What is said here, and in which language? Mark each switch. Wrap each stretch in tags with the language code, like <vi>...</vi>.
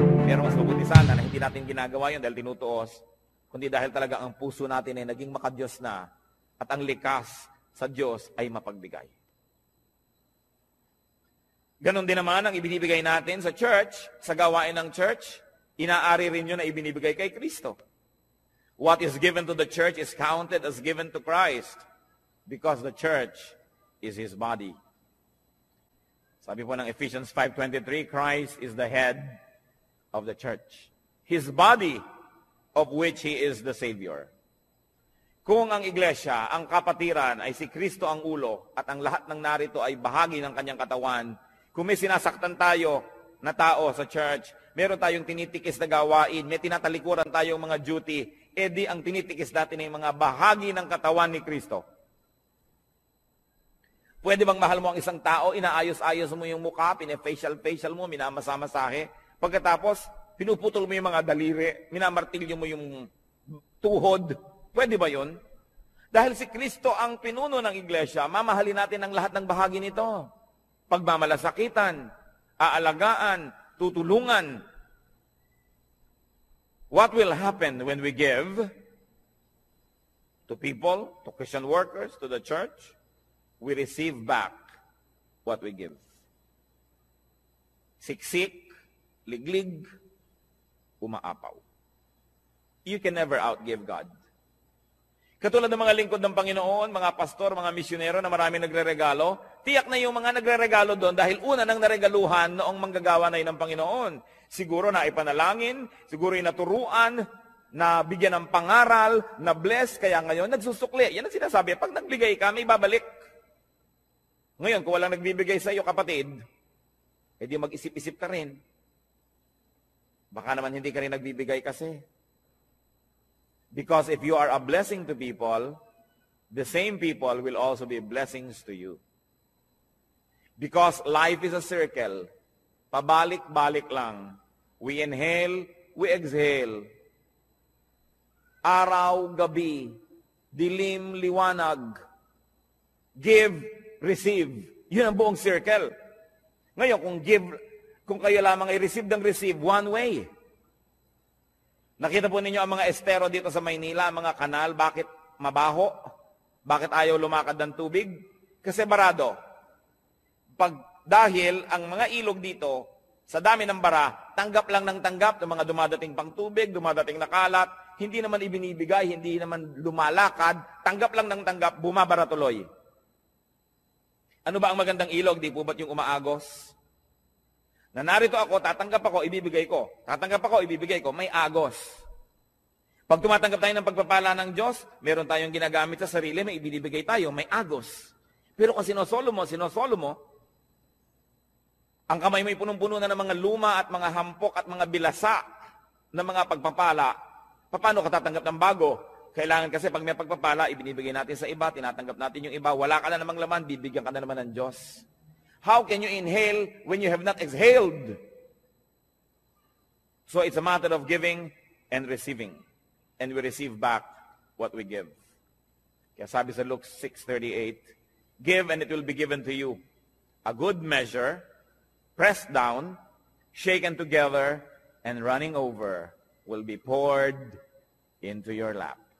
<tl>Pero mas mabuti sana na hindi natin ginagawa yun dahil tinutuos, kundi dahil talaga ang puso natin ay naging makadiyos na at ang likas sa Diyos ay mapagbigay. Ganon din naman ang ibinibigay natin sa church, sa gawain ng church, inaari rin yun na ibinibigay kay Kristo.</tl> <en>What is given to the church is counted as given to Christ because the church is His body.</en> <tl>Sabi po ng</tl> <en>Ephesians 5:23, Christ is the head of the church. His body, of which He is the Savior.</en> <tl>Kung ang iglesia, ang kapatiran ay si Kristo ang ulo at ang lahat ng narito ay bahagi ng kanyang katawan, kung may sinasaktan tayo na tao sa church, meron tayong tinitikis na gawain, may tinatalikuran tayong mga duty, edi ang tinitikis natin ay mga bahagi ng katawan ni Kristo. Pwede bang mahal mo ang isang tao, inaayos-ayos mo yung mukha, pine-facial mo, minamasa-masahe, Pagkatapos, pinuputol mo yung mga daliri, minamartilyo mo yung tuhod. Pwede ba yun? Dahil si Kristo ang pinuno ng iglesia, mamahalin natin ang lahat ng bahagi nito. Pagmamalasakitan, aalagaan, tutulungan.</tl> <en>What will happen when we give to people, to Christian workers, to the church? We receive back what we give.</en> <tl>Siksik, liglig, umaapaw.</tl> <en>You can never outgive God.</en> <tl>Katulad ng mga lingkod ng Panginoon, mga pastor, mga misyonero na marami nagre-regalo, tiyak na yung mga nagre-regalo doon dahil una nang naregaluhan noong manggagawa na yun ng Panginoon. Siguro na ipanalangin, siguro inaturuan, na bigyan ng pangaral, na bless, kaya ngayon nagsusukli. Yan ang sinasabi, pag nagbigay ka, may babalik. Ngayon, kung walang nagbibigay sa iyo, kapatid, edi mag-isip-isip ka rin. Baka naman hindi ka rin nagbibigay kasi.</tl> <en>Because if you are a blessing to people, the same people will also be blessings to you. Because life is a circle.</en> <tl>Pabalik-balik lang.</tl> <en>We inhale, we exhale.</en> <tl>Araw, gabi, dilim, liwanag.</tl> <en>Give, receive.</en> <tl>Yun ang buong circle. Ngayon, kung kayo lamang i-receive ng receive,</tl> <en>one way.</en> <tl>Nakita po ninyo ang mga estero dito sa Maynila, mga kanal, bakit mabaho? Bakit ayaw lumakad ng tubig? Kasi barado. Dahil ang mga ilog dito, sa dami ng bara, tanggap lang ng tanggap ng mga dumadating pang tubig, dumadating na kalat, hindi naman ibinibigay, hindi naman lumalakad, tanggap lang ng tanggap, bumabara tuloy. Ano ba ang magandang ilog? Di po ba't yung umaagos? Na narito ako, tatanggap ako, ibibigay ko. Tatanggap ako, ibibigay ko. May agos. Pag tumatanggap tayo ng pagpapala ng Diyos, meron tayong ginagamit sa sarili, may ibinibigay tayo, may agos. Pero kung sinosolo mo, ang kamay mo'y punong-puno na ng mga luma at mga hampok at mga bilasa ng mga pagpapala, paano ka tatanggap ng bago? Kailangan kasi pag may pagpapala, ibinibigay natin sa iba, tinatanggap natin yung iba, wala ka na namang laman, bibigyan ka na naman ng Diyos.</tl> <en>How can you inhale when you have not exhaled? So it's a matter of giving and receiving. And we receive back what we give.</en> <tl>Kaya sabi sa</tl> <en>Luke 6:38, give and it will be given to you. A good measure, pressed down, shaken together, and running over, will be poured into your lap.</en>